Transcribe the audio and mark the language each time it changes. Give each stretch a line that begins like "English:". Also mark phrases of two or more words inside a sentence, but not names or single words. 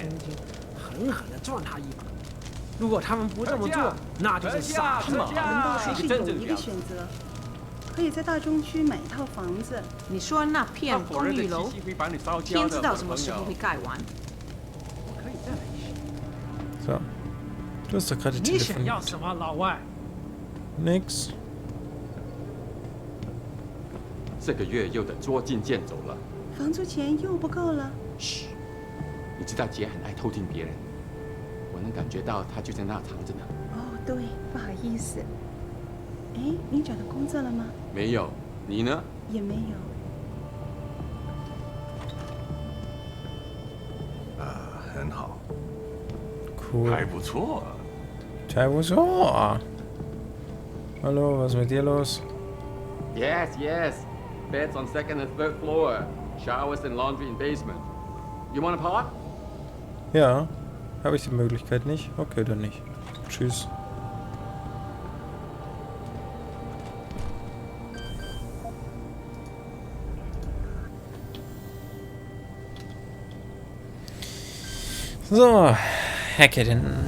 Chinese: 狠狠地撞他一把。如果他们不这么做，那就是傻子。我们还是有一个选择，可以在大中区买一套房子。你说那片公寓楼，天知道什么时候会盖完。我可以再来一些。
German: So. Du hast doch gerade telefoniert.
Chinese: 你想要什么，老外？
German: Nix.
Chinese: 这个月又得捉襟见肘了。房租钱又不够了。嘘，你知道姐很爱偷听别人，我能感觉到她就在那藏着呢。哦，对，不好意思。哎，你找到工作了吗？没有，你呢？也没有。很好。
English: Cool.
Chinese: 还不错。还不错。
German: Hallo, was ist mit dir los?
English: Yes, yes. Beds on second and third floor. Showers and laundry in basement. You wanna park?
German: Ja. Habe ich die Möglichkeit nicht? Okay, dann nicht. Tschüss. So, Hackerin.